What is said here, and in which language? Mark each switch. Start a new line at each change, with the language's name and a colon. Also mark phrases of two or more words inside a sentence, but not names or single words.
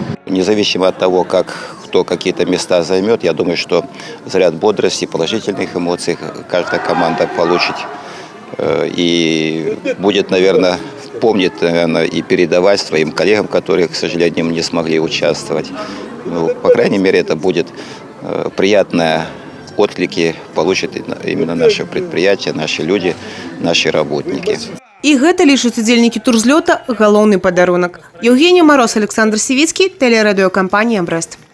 Russian: Независимо от того, кто какие-то места займет, я думаю, что заряд бодрости, положительных эмоций каждая команда получит и будет, наверное, помнит, и передавать своим коллегам, которые, к сожалению, не смогли участвовать. По крайней мере, это будет приятные отклики, получат именно наше предприятие, наши люди, наши работники.
Belarusian: И гэта лічаць удзельнікі турзлёта галоўны падарунак.
Russian: Евгения Мороз, Александр Сивицкий, телерадиокомпания «Брест».